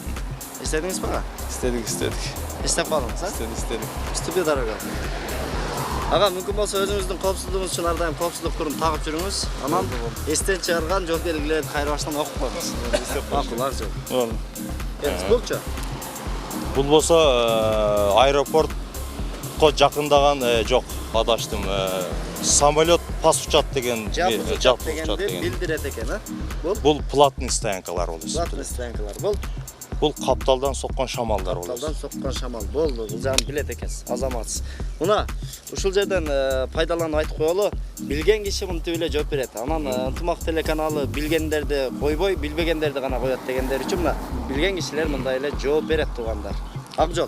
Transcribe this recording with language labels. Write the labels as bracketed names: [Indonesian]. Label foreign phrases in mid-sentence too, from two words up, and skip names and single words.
[Kyrgyz] Эстедиңиз бага? Истедик. Эстеп калдыңыз, а? Истедик. [Russian] Уступи дорога. [Kyrgyz] Ага, мүмкүн болсо өзүңүздүн коопсуздугуңуз үчүн ар дайым коопсуздук турун тагып жүрүңүз. Анан эстен чыгарган жол белгилерди кайра баштан окуп коюңуз. Макул, ар жол. Болду. Болчу. [Kazakh] Бұл болса аэропортқа жақындаған жоқ, адаштым. [Kyrgyz] Самолет пас учат деген Жап дегенди билдирет экен, а? [Kazakh] Бұл платный стоянкалар ол. [Kyrgyz] Платный стоянкалар бол. [Kazakh] Бұл капталдан соққан шамалдар ол. [Kyrgyz] Капталдан соккон шамал болду. Бул жагын билет экенсиз, азаматсыз. Мына ушул жерден пайдаланып айтып коелу, билген киши мынтип эле жооп берет. Анан Ынтымак телеканалы билгендерди койбой, билбегендерди гана коет дегендер үчүн мына билген кишилер мындай эле жооп берет туугандар. Ак жол.